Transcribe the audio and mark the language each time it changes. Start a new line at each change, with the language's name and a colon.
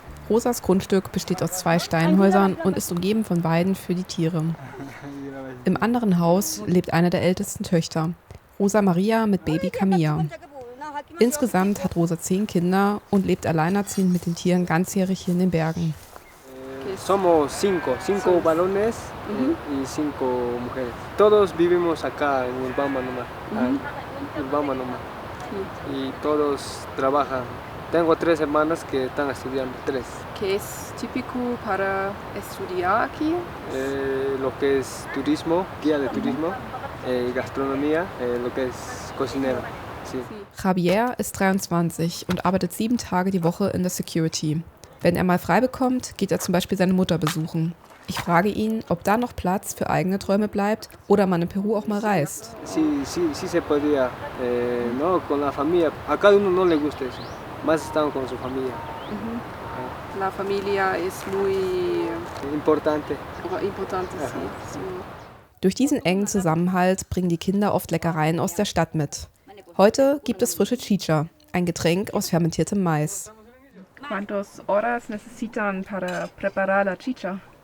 German: Rosas Grundstück besteht aus 2 Steinhäusern und ist umgeben von Weiden für die Tiere. Im anderen Haus lebt eine der ältesten Töchter, Rosa Maria mit Baby Camilla. Insgesamt hat Rosa 10 Kinder und lebt alleinerziehend mit den Tieren ganzjährig hier in den Bergen.
Spanish: Somos cinco varones y 5 mujeres. Todos vivimos acá en Ulbama nomás. Ulbama nomás. Y todos trabajan. Tengo 3 hermanas que están estudiando, 3. ¿Qué es típico para estudiar aquí? Lo que es turismo, guía de turismo, gastronomía, lo que es cocinero. Sí.
German: Javier ist 23 und arbeitet 7 Tage die Woche in der Security. Wenn er mal frei bekommt, geht er zum Beispiel seine Mutter besuchen. Ich frage ihn, ob da noch Platz für eigene Träume bleibt oder man in Peru auch mal reist.
Spanish: Sí se podría, no, con la familia. A cada uno no le gusta eso. Más están con su familia. La familia es muy Importante. importante. Sí.
German: Durch diesen engen Zusammenhalt bringen die Kinder oft Leckereien aus der Stadt mit. Heute gibt es frische Chicha, ein Getränk aus fermentiertem Mais.
Spanish: ¿Cuántas horas necesitan para preparar la chicha?